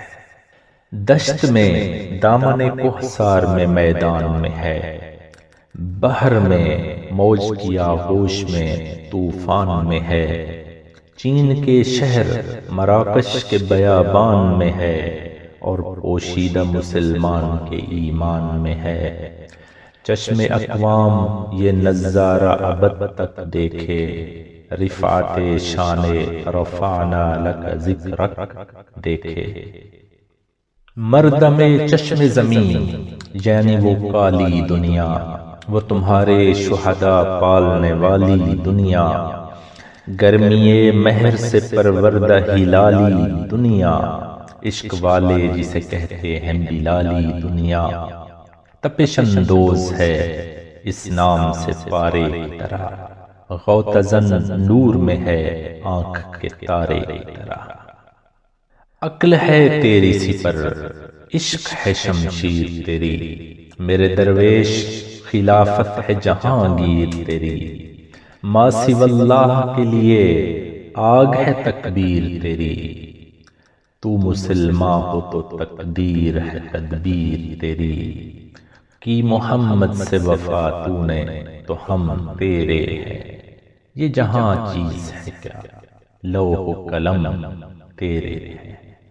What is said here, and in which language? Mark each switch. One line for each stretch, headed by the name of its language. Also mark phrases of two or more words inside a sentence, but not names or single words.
Urdu: دشت میں دامن کوہسار میں میدان میں ہے، بحر میں موج کی آغوش میں طوفان میں ہے، چین کے شہر مراکش کے بیابان میں ہے، اور پوشیدہ مسلمان کے ایمان میں ہے، چشم اقوام یہ نظارہ ابد تک دیکھے، رفعت شان
Arabic: رفعنا لک ذکرک
Urdu: دیکھے۔ مردم چشم زمین یعنی وہ کالی دنیا، وہ تمہارے شہداء پالنے والی دنیا، گرمی مہر سے پروردہ ہلالی دنیا، عشق والے جسے کہتے ہیں بلالی دنیا، تپش اندوز ہے اس نام سے پارے کی طرح، غوطہ نور میں ہے آنکھ کے تارے کی طرح۔ عقل ہے تیری سپر عشق ہے شمشیر تیری، میرے درویش خلافت ہے جہانگیر تیری، ما سوی اللہ کے لیے آگ ہے تکبیر تیری، تو مسلمان ہو تو تقدیر ہے تدبیر تیری، کی محمد سے وفا تو نے تو ہم تیرے ہیں، یہ جہاں چیز ہے کیا لوح و قلم تیرے ہیں۔